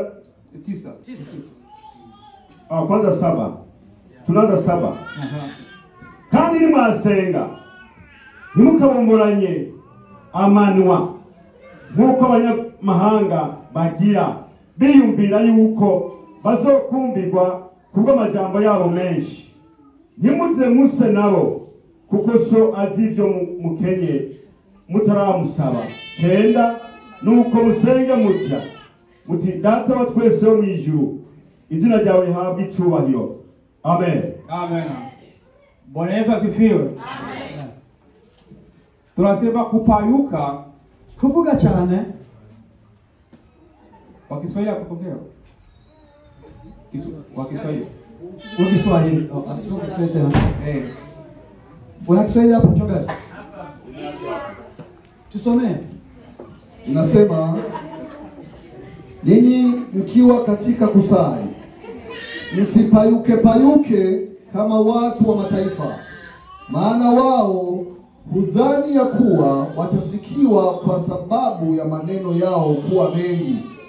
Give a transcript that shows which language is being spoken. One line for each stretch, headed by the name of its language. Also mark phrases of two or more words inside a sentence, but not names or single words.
Swahili: 9. Kwanza 7. Tunaanza 7.
Rundi: Kandi nimwasenga. Nimukabomboranye amanwa. Nkuko abanyamahanga bagira biyumvira yuko bazokumbirwa kubwo amajambo yabo menshi. Nimuze muse nabo kuko so azivyo mukenye mutaramusaba. 9. Nuko musenge mutya. Muti Data wa twese wo mwijuru. Izina ryawe rihabwe icubahiro. Amen.
Swahili: Amen. Bwana Yesu asifiwe. Amen. Tunasema kupayuka,
Rundi: kuvuga cyane.
Swahili: Kwa Kiswahili kupokea. Kwa Kiswahili. Kwa Kiswahili. Una Kiswahili hapo mchungaji? Tusomee. Inasema ninyi mkiwa katika kusali msipayuke kama watu wa mataifa, maana wao hudhani ya kuwa watasikiwa kwa sababu ya maneno yao kuwa mengi.